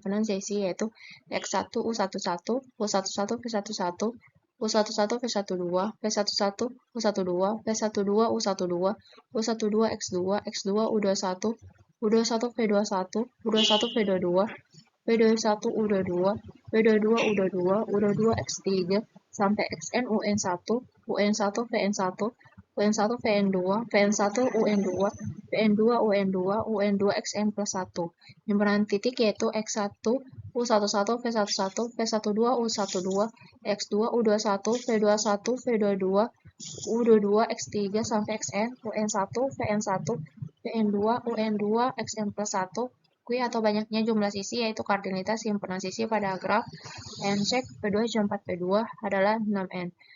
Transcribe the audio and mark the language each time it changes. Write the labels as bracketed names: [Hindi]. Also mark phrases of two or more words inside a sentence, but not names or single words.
[Indonesian] himpunan sesi yaitu X1 U11, U11 V11, U11 V12, V11 U12, V12 U12, U12 X2, X2 U21, U21 V21, U21 V22, V21 U22, V22 U22, U22 X3, sampai Xn UN1, UN1 Vn1, UN1 Vn2, Vn1 UN2, Vn2 UN2, UN2 Xn plus 1. Himpunan titik yaitu X1 U11 V11, V12 U12, X2 U21, V21, V22, U22 X3 sampai Xn, UN1, Vn1, Vn2, UN2, Xn plus 1, Q atau banyaknya jumlah sisi yaitu kardinalitas himpunan sisi pada graf N-check P2-4 P2 adalah 6N.